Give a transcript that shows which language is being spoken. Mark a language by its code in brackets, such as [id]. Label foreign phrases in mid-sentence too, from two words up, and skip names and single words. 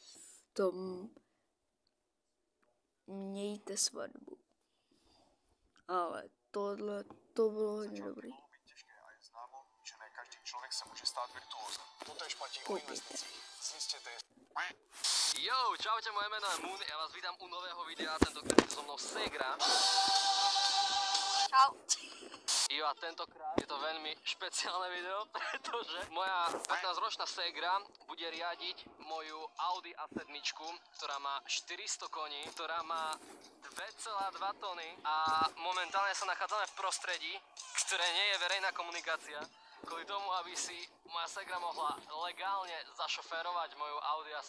[cs] Mějte svatbu. Ale tohle, to bylo hodně dobrý. [sk] Jo, čaute, moje meno je Moon, ja vás vítam u nového videa, tentokrát je so mnou Segra. Čau. Jo, a tentokrát je to veľmi špeciálne video, pretože moja 15-ročná Segra bude riadiť moju Audi A7, ktorá má 400 koní, ktorá má 2,2 tony a momentálne sa nachádzame v prostredí, ktoré nie je verejná komunikácia, kvôli tomu, aby si moja Segra mohla legálne zašoférovať moju Audi A7.